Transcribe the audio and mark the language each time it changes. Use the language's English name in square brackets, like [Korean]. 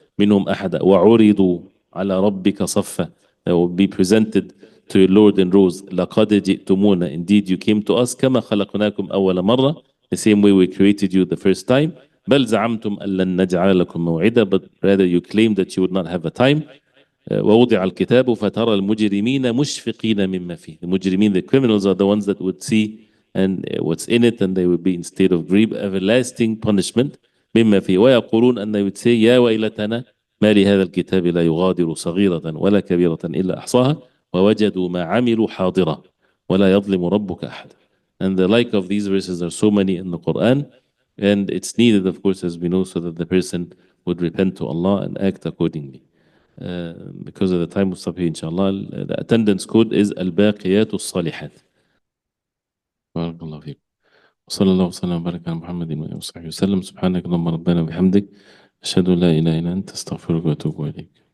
[Arabic] منهم أحد وعرضوا على ربك صفا, [English] they will be presented to your Lord in rows. [Arabic] لقد جئتمونا, [English] indeed you came to us. [Arabic] كما خلقناكم أول مرة, [English] the same way we created you the first time. [Arabic] بل زعمتم أن لن نجعل لكم موعدا, [English] but rather you claim that you would not have a time. [Arabic] ووضع الكتاب فترى المجرمين مشفقين مما فيه. [English] The mujrimeen, the criminals, are the ones that would see and what's in it, and they would be in state of grief, everlasting punishment. [Arabic] مما فيه ويقولون, [English] and they would say [Arabic] يا ويلتنا ما لهذا الكتاب لا يغادر صغيرة ولا كبيرة إلا أحصاها ووجدوا ما عملوا حاضرا ولا يظلم ربك أحد. [English] And the like of these verses are so many in the Quran, and it's needed, of course, as we know, so that the person would repent to Allah and act accordingly. Because of the time, we'll stop here, inshallah. The attendance code is [Arabic] الباقيات الصالحات. بارك الله فيكم. وصلى الله وسلم وبارك على محمد وآله وصحبه وسلم. سبحانك اللهم ربنا وبحمدك أشهد أن لا إله إلا أنت أستغفرك وأتوب إليك.